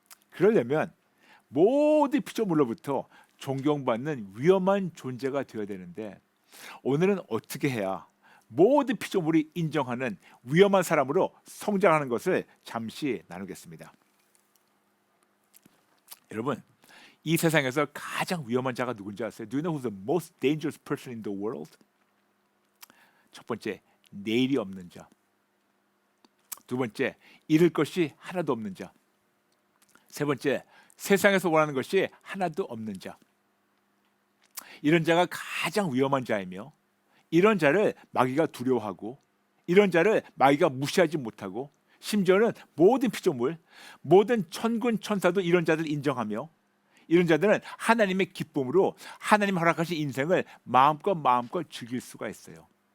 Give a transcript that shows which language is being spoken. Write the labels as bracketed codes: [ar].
[ko] 그러려면 모든 피조물로부터 존경받는 위험한 존재가 되어야 되는데 오늘은 어떻게 해야 모든 피조물이 인정하는 위험한 사람으로 성장하는 것을 잠시 나누겠습니다. 여러분, 이 세상에서 가장 위험한 자가 누군지 아세요? [en] Do you know who's the most dangerous person in the world? [ko] 첫 번째, 내일이 없는 자. 두 번째, 잃을 것이 하나도 없는 자. 세 번째, 세상에서 원하는 것이 하나도 없는 자. 이런 자가 가장 위험한 자이며 이런 자를 마귀가 두려워하고 이런 자를 마귀가 무시하지 못하고 심지어는 모든 피조물, 모든 천군 천사도 이런 자들을 인정하며 이런 자들은 하나님의 기쁨으로 하나님 허락하신 인생을 마음껏 즐길 수가 있어요.